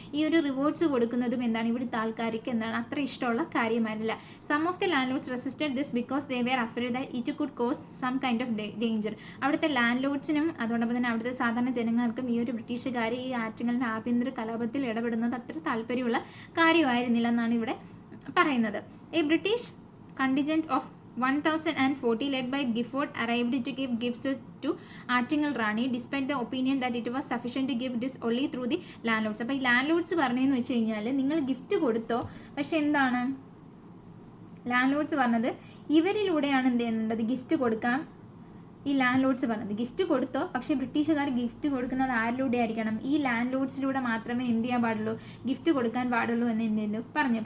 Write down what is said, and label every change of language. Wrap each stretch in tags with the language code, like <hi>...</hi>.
<ml>ഈ ഒരു റിവാർഡ്സ് കൊടുക്കുന്നതും എന്താണ്, ഇവിടുത്തെ ആൾക്കാർക്ക് എന്താണ് അത്ര ഇഷ്ടമുള്ള കാര്യമായിരുന്നില്ല.</ml> <en>Some of the landlords resisted this because they were afraid it could cause some kind of danger.</en> <ml>അവിടുത്തെ ലാൻഡ് ലോഡ്സിനും അതോടൊപ്പം തന്നെ അവിടുത്തെ സാധാരണ ജനങ്ങൾക്കും ഈ ഒരു ബ്രിട്ടീഷുകാർ ഈ ആറ്റിങ്ങലിൻ്റെ ആഭ്യന്തര കലാപത്തിൽ ഇടപെടുന്നത് അത്ര താല്പര്യമുള്ള കാര്യമായിരുന്നില്ല എന്നാണ് ഇവിടെ പറയുന്നത്.</ml> <en>A British contingent of 1040 led by Gifford arrived to give gifts to Attingal Rani despite the opinion that it was sufficient to give this only through the landlords.</en> <ml>അപ്പോൾ ഈ ലാൻഡ് ലോഡ്സ് പറഞ്ഞതെന്ന് വെച്ച് കഴിഞ്ഞാൽ നിങ്ങൾ ഗിഫ്റ്റ് കൊടുത്തോ, പക്ഷെ എന്താണ് ലാൻഡ് ലോഡ്സ് പറഞ്ഞത് ഇവരിലൂടെയാണ് എന്ത് ചെയ്യുന്നത് ഗിഫ്റ്റ് കൊടുക്കാം. ഈ ലാൻഡ് ലോഡ്സ് പറഞ്ഞത് ഗിഫ്റ്റ് കൊടുത്തോ, പക്ഷേ ബ്രിട്ടീഷുകാർ ഗിഫ്റ്റ് കൊടുക്കുന്നത് ആരിലൂടെ ആയിരിക്കണം, ഈ ലാൻഡ് ലോഡ്സിലൂടെ മാത്രമേ എന്ത് ചെയ്യാൻ പാടുള്ളൂ, ഗിഫ്റ്റ് കൊടുക്കാൻ പാടുള്ളൂ എന്ന് എന്ത് ചെയ്തു പറഞ്ഞു.</ml>